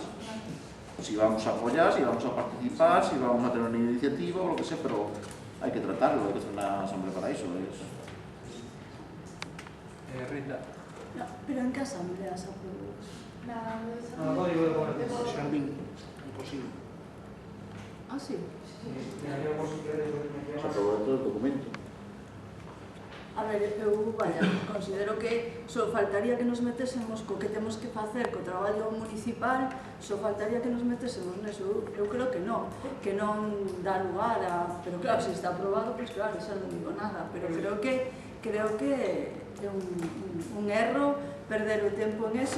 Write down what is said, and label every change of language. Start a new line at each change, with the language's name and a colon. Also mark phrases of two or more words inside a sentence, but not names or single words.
Spanish: Si vamos a apoyar, si vamos a participar, si vamos a tener una iniciativa o lo que sea, pero hay que tratarlo, hay que hacer una asamblea para eso. Rita. No, pero en qué asamblea se aprobó? No, código de gobierno. Xardín, imposible. Ah, sí. Se aprobó todo el documento.
Galician: A ver, eu, vaya, considero que só faltaría que nos metésemos co que temos que facer co traballo municipal, só faltaría que nos metésemos neso. Eu creo que non dá lugar a... Pero claro, se está aprobado, pois claro, xa non digo nada, pero creo que é un erro perder o tempo en eso.